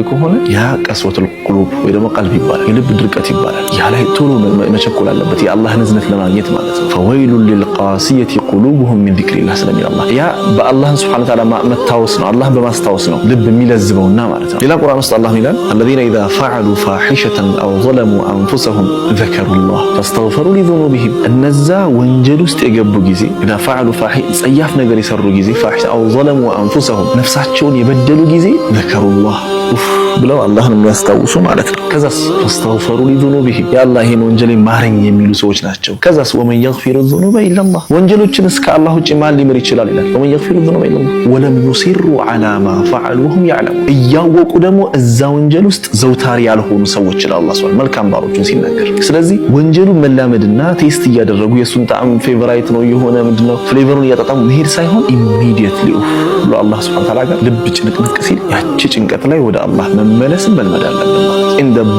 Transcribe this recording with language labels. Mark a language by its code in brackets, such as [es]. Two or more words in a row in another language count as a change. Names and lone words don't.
[am] ከሆነ ያ [ar] قسوة القلوب [am] ወይ ደግሞ ቀልብ ይባላል፣ የልብ ድርቀት ይባላል። ያ ላይ ቶሎ መቸኮል አለበት የአላህን እዝነት ለማግኘት ማለት ነው። [ar] فويل للقاسية قلوبهم من ذكر الله [am] ስለሚል አላህ ያ በአላህ [ar] سبحانه وتعالى [am] መታወስ ነው፣ አላህን በማስታወስ ነው ልብ የሚለዝበውና ማለት ነው። ሌላ ቁርአን ውስጥ አላህ ይላል [ar] الذين إذا فعلوا فاحشة أو ظلموا أنفسهم ذكروا الله فاستغفروا لذنوبهم [am] እነዛ ወንጀል ውስጥ የገቡ ጊዜ [ar] إذا فعلوا [am] ጸያፍ ነገር የሰሩ ጊዜ [ar] فاحشة أو ظلموا أنفسهم [am] ነፍሳቸውን የበደሉ ጊዜ [ar] ذكروا الله [am] ብለው አላህን የሚያስታውሱ ማለት ነው። ከዛስ [ar] فاستغفروا لذنوبهم [am] ያ አላህ ይሄን ወንጀል ማረኝ የሚሉ ሰዎች ናቸው። ከዛስ [ar] ومن يغفر الذنوب إلا الله [am] ወንጀሎችን እስከ አላህ ውጪ ማን ሊምር ይችላል ይላል። [ar] ومن يغفر الذنوب إلا الله ولم يصروا على ما فعلوا وهم يعلمون [am] እያወቁ ደግሞ እዛ ወንጀል ውስጥ ዘውታሪ ያልሆኑ ሰዎች ይላል አላህ ሱብሓነሁ መልካም ባሮችን ሲናገር። ስለዚህ ወንጀሉን መላመድና ቴስት እያደረጉ የሱን ጣዕም ፌቨራይት ነው የሆነ ምንድነው ፍሌቨሩን እያጣጣሙ መሄድ ሳይሆን ኢሚዲየትሊ ብሎ አላህ [ar] سبحانه وتعالى [am] ጋር ልብ ጭንቅንቅ ሲል ያቺ ጭንቀት ላይ ወደ አላህ መመለስን መልመድ አለብን ማለት ኢን